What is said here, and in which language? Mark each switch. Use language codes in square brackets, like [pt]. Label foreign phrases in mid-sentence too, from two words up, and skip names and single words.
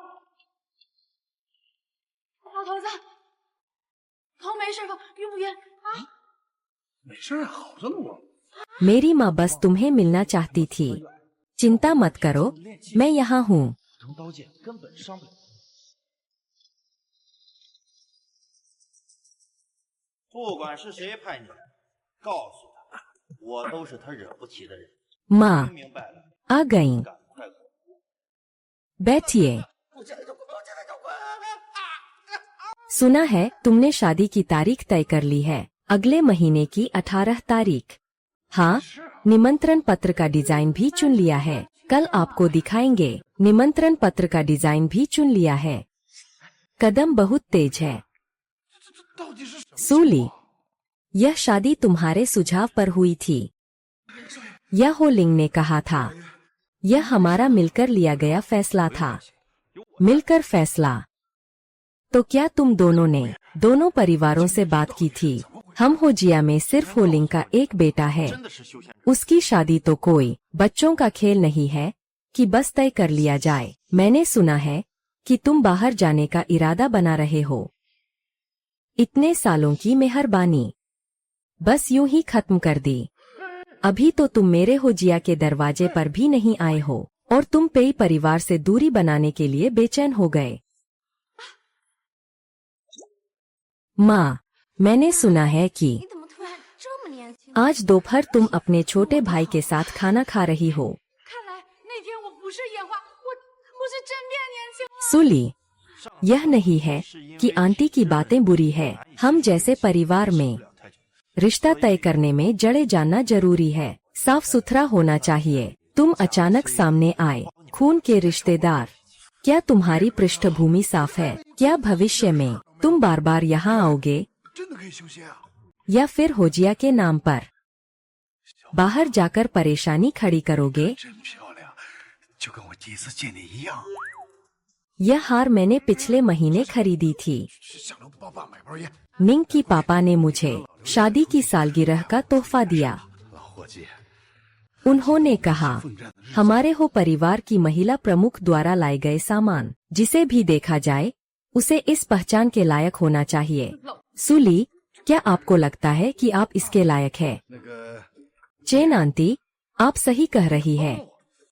[zh] 老头子，头没事吧？晕不晕啊？没事啊，好着呢我。 [hi] मेरी माँ बस तुम्हें मिलना चाहती थी। चिंता मत करो, मैं यहाँ हूँ। [zh] 普通刀剑根本伤不了。不管是谁派你来，告诉他，我都是他惹不起的人。 [hi] माँ [zh] 听明白了， [hi] आ गईं। [zh] 赶快滚！ [hi] बैठिए। [zh] 不见得就滚，不见得就滚。 [hi] सुना है तुमने शादी की तारीख तय कर ली है, अगले महीने की 18 तारीख। हाँ, निमंत्रण पत्र का डिजाइन भी चुन लिया है, कल आपको दिखाएंगे। निमंत्रण पत्र का डिजाइन भी चुन लिया है। कदम बहुत तेज है। [zh] 到底是什么？ [hi] सूली, यह शादी तुम्हारे सुझाव पर हुई थी। यह हो लिंग ने कहा था। यह हमारा मिलकर लिया गया फैसला था। मिलकर फैसला। तो क्या तुम दोनों ने दोनों परिवारों से बात की थी? हम होजिया में सिर्फ होलिंग का एक बेटा है। [zh] 真的是休闲。 [hi] उसकी शादी तो कोई बच्चों का खेल नहीं है कि बस तय कर लिया जाए। मैंने सुना है कि तुम बाहर जाने का इरादा बना रहे हो। इतने सालों की मेहरबानी बस यूं ही खत्म कर दी। अभी तो तुम मेरे होजिया के दरवाजे पर भी नहीं आए हो और तुम पेई परिवार से दूरी बनाने के लिए बेचैन हो गए। माँ, मैंने सुना है कि [zh] 你怎么突然这么年轻？ [hi] आज दोपहर तुम अपने छोटे भाई के साथ खाना खा रही हो। [zh] 看来那天我不是眼花，我是真变年轻了。 [hi] सुली, यह नहीं है कि आंटी की बातें बुरी है। हम जैसे परिवार में रिश्ता तय करने में जड़े जानना जरूरी है। साफ सुथरा होना चाहिए। तुम अचानक सामने आए, खून के रिश्तेदार। क्या तुम्हारी पृष्ठभूमि साफ है? क्या भविष्य में तुम बार बार यहाँ आओगे [zh] 真的可以修仙啊！ [hi] या फिर होजिया के नाम पर बाहर जाकर परेशानी खड़ी करोगे? [zh] 真漂亮，就跟我第一次见你一样。 [hi] यह हार मैंने पिछले महीने खरीदी थी। [zh] 去下楼帮爸买包烟。 [hi] निंग की पापा ने मुझे शादी की सालगिरह का तोहफा दिया। [zh] 老伙计， [hi] उन्होंने कहा, [zh] 奋战的日子 [hi] हमारे हो परिवार की महिला प्रमुख द्वारा लाए गए सामान, जिसे भी देखा जाए उसे इस पहचान के लायक होना चाहिए। सुली, क्या आपको लगता है कि आप इसके लायक है? [zh] 那个 [hi] चेन आंटी, आप सही कह रही है।